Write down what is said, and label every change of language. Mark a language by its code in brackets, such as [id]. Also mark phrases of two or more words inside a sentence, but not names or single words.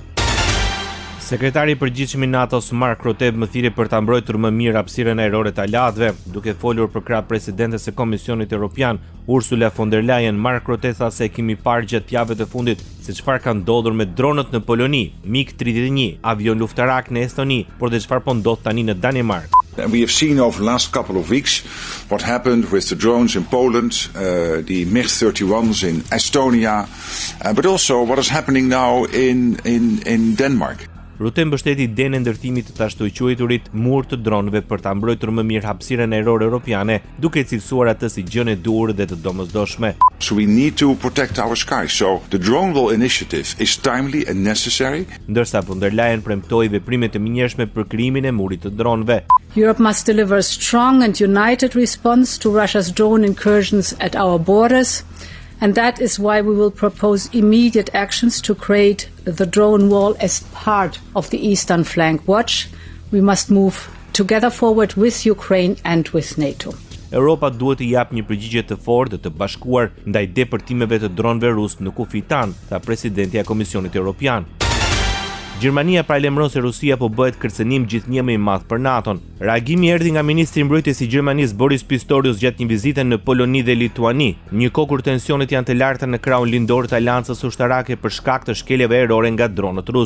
[sq] Sekretari i përgjithshëm i NATO-s Mark Rutte më thiri për ta mbrojtur më mirë hapësirën ajrore të aleatëve, duke folur për krah presidentes së Komisionit Evropian Ursula von der Leyen. Mark Rutte tha se kemi parë gjatë javëve të fundit se çfarë ka ndodhur me dronët në Poloni, MiG-31, avion luftarak në Estoni, por dhe çfarë po ndodh tani në Danimark. [en] And we have seen over the last couple of weeks what happened with the drones in Poland, the MiG-31s in Estonia, but also what is happening now in Denmark. [sq] Rutte mbështeti idenë e ndërtimit të ashtu quajturit mur të dronëve për ta mbrojtur më mirë hapësirën ajrore europiane, duke cilësuar atë si gjën e duhur dhe të domosdoshme. [en] So we need to protect our skies. So the drone wall initiative is timely and necessary. [sq] Ndërsa von der Leyen premtoi veprime të menjëhershme për krijimin e murit të dronëve. [en] Europe must deliver a strong and united response to Russia's drone incursions at our borders. And that is why we will propose immediate actions to create the drone wall as part of the Eastern Flank Watch. We must move together forward with Ukraine and with NATO. [sq] Europa duhet të japë një përgjigje të fortë dhe të bashkuar ndaj depërtimeve të dronëve rus në kufi tan, tha presidentja e Komisionit Evropian. Gjermania paralajmëron se Rusia po bëhet kërcënim gjithnjë më i madh për NATO-n. Reagimi erdhi nga ministri i mbrojtjes i Gjermanisë Boris Pistorius gjatë një vizite në Poloni dhe Lituani, një kohë kur tensionet janë të larta në krahun lindor të aleancës ushtarake për shkak të shkeljeve ajrore nga dronët rus.